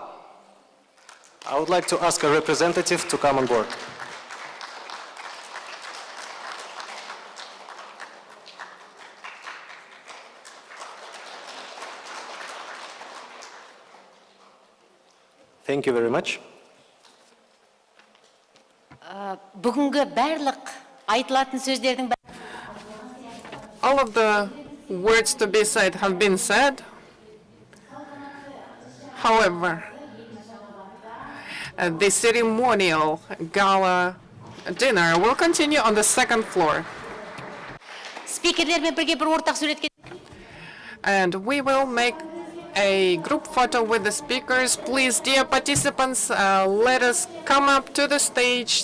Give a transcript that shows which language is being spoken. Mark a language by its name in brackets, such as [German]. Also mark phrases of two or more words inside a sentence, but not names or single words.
[English] I would like to ask a representative to come on board. Thank you very much. [Kazakh] Бүгінгі барлық айтылатын сөздердің [English] All of the words to be said have been said. However, the ceremonial gala dinner will continue on the second floor. [Kazakh] Спикерлермен бірге бір ортақ суретке. [English] And we will make a group photo with the speakers. Please, dear participants, let us come up to the stage.